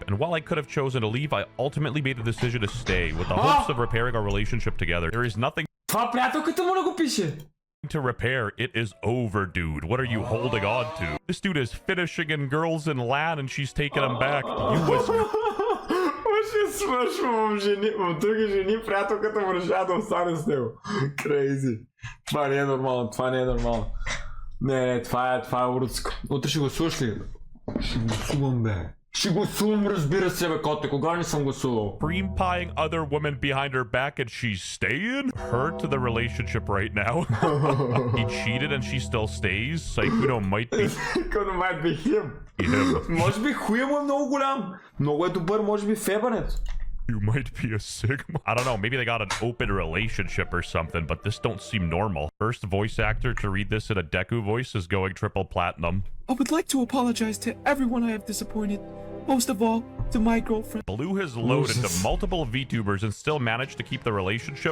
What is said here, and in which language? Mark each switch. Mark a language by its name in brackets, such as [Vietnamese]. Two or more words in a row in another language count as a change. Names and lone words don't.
[English] And while I could have chosen to leave, I ultimately made the decision to stay with the hopes of repairing our relationship together. There is nothing to repair. It is over, dude. What are you holding on to? This dude is finishing in girls in LAN and she's taking him back. You was... [Bulgarian] Ще свършвам в други жени, приятелката му решава да остане с него. [English] Crazy. [Bulgarian] Това не е нормално, това не е нормално. Не, това е уродско. Утре ще го слушаш ли? Ще го сувам, бе. Ще го сувам, разбира се, бе, коте. Кога не съм го сувал? [English] Cream-pieing other women behind her back and she's staying? Her to the relationship right now. He cheated and she still stays? Sykkuno might be... Sykkuno might be him. [Bulgarian] Може би хуя му е много голям. Много е добър, може би фебането. [English] You might be a Sigma. I don't know, maybe they got an open relationship or something, but this don't seem normal. First voice actor to read this in a Deku voice is going triple platinum. I would like to apologize to everyone I have disappointed. Most of all, to my girlfriend. Blew his load into multiple VTubers and still managed to keep the relationship.